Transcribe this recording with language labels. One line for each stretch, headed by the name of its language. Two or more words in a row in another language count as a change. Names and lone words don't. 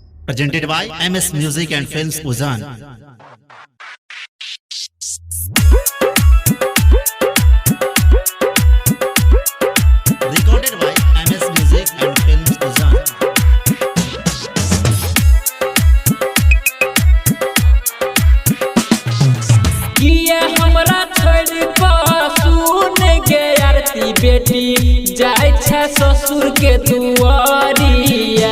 English: presented by MS Music and Films Uzan. Recorded by MS Music and Films Uzan.
Maithili: किया हमरा छोड़ सुन के आरती बेटी जाय छे ससुर के दुआरिया।